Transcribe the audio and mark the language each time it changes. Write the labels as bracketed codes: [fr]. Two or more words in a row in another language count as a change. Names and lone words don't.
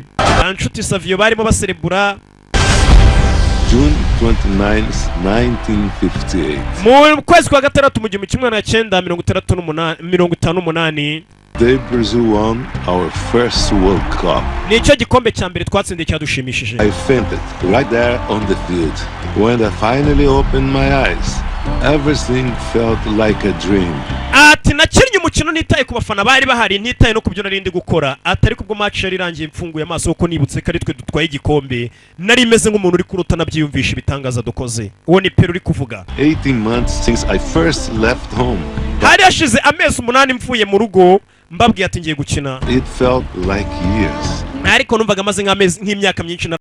[rw] Anshuti Savio barimo baserebura. [en] June 29, 1958. [rw] Mu kwezi kwa gatandatu mu 1958 [en] Brazil won our first World Cup. [rw] Nicyo gikombe cya mbere twatsindiye cyadushimishije. [en] I fainted right there on the field. When I finally opened my eyes, everything felt like a dream. [rw] Ati nakinnye umukino nitaye ku bafana bari bahari, nitaye no kubyo narindi gukora. Atari kubwo match yari irangiye mfunguye amaso kuko nibutse ko ari twe dutwaye igikombe. Nari meze nk'umuntu uri kurota nabyiyumvisha ibitangaza dukoze. Uwo ni Peru uri kuvuga. [en] 18 months since I first left home. [rw] Hari hashize amezi 8 mvuye mu rugo, mbabwiye ati ngiye gukina. [en] It felt like years. [rw] Ariko numvaga amaze nk'imyaka myinshi.